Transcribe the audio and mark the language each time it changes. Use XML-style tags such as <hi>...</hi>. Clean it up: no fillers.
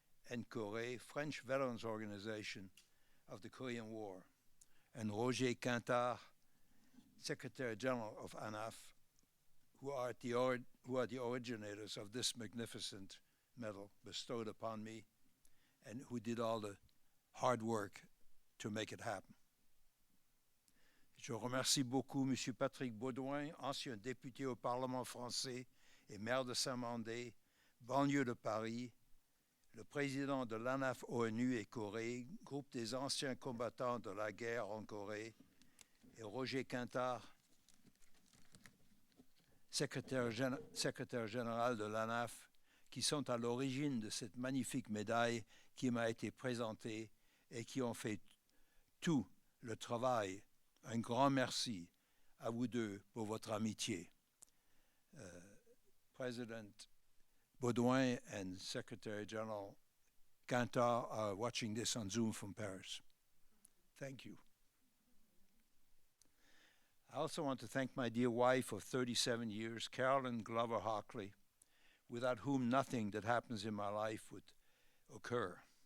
<en>and Corée, French Veterans Organization of the Korean War, and Roger Quintard, Secretary General of ANAF, who are the originators of this magnificent medal bestowed upon me and who did all the hard work to make it happen.</en> <fr>Je remercie beaucoup M. Patrick Baudouin, ancien député au Parlement français et maire de Saint-Mandé, banlieue de Paris, le président de l'ANAF-ONU et Corée, groupe des anciens combattants de la guerre en Corée, et Roger Quintard, secrétaire général de l'ANAF, qui sont à l'origine de cette magnifique médaille qui m'a été présentée et qui ont fait tout le travail. Un grand merci à vous deux pour votre amitié.</fr> <en>President Baudouin and Secretary General Quintard are watching this on Zoom from Paris. Thank you. I also want to thank my dear wife of 37 years, Carolyn Glover Hockley, without whom nothing that happens in my life would occur.</en>